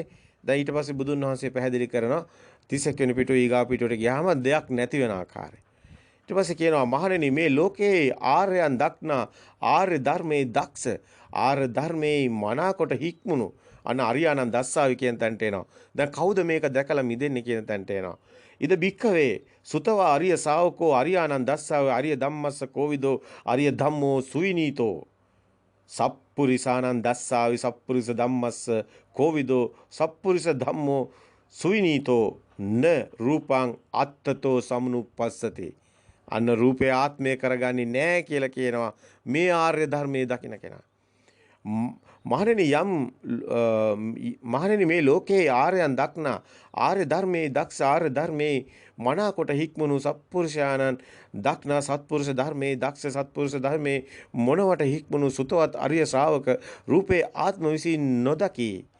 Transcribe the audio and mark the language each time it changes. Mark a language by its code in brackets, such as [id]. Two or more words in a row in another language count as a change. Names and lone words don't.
[si] දැන් ඊට පස්සේ බුදුන් වහන්සේ පැහැදිලි කරනවා 31 වෙනි පිටුවේ ඊගා පිටුවට ගියාම දෙයක් නැති වෙන ආකාරය. ඊට පස්සේ කියනවා මහණෙනි මේ ලෝකේ ආර්යයන් දක්නා ආර්ය ධර්මයේ දක්ෂ ආර්ය ධර්මයේ මනාකොට හික්මුණු අන්න [pi] අරියානන් දස්සාවි [si] කියන තැනට එනවා. දැන් කවුද මේක දැකලා මිදෙන්නේ කියන තැනට එනවා. [pi] ඉද බික්කවේ සුතවා අරිය ශාවකෝ අරියානන් දස්සාවේ අරිය ධම්මස්ස කෝවිදෝ අරිය ධම්මෝ සුවිනීතෝ සප්පුරිසානන් දස්සාවි සප්පුරිස ධම්මස්ස කෝවිදෝ සප්පුරිස ධම්මෝ සුවිනීතෝ න රූපං අත්තතෝ සමනුපස්සති. [si] අන්න රූපේ ආත්මය කරගන්නේ නැහැ කියලා කියනවා මේ ආර්ය ධර්මයේ දකින්න කෙනා. මහණෙනි මේ ලෝකේ ආර්යයන් දක්නා ආර්ය ධර්මයේ දක්ෂ ආර්ය ධර්මයේ මනාකොට හික්මනු සත්පුරුෂයාණන් දක්නා සත්පුරුෂ ධර්මයේ දක්ෂ සත්පුරුෂ ධර්මයේ මොනවට හික්මනු සුතවත් අරිය ශ්‍රාවක රූපේ ආත්ම විසින් නොදකි.